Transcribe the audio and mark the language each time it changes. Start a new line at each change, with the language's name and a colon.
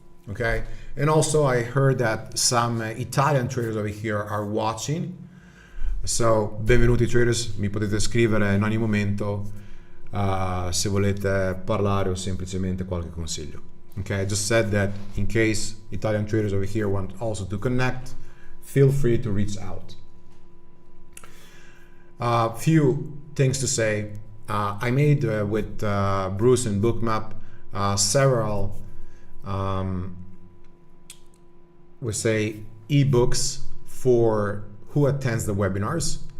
English: Okay, and also I heard that some Italian traders over here are watching.
Italian: So, benvenuti traders, mi potete scrivere in ogni momento se volete parlare o semplicemente qualche consiglio.
English: Okay, I just said that in case Italian traders over here want also to connect, feel free to reach out. Few things to say. I made with Bruce and Bookmap several we say ebooks for who attends the webinars.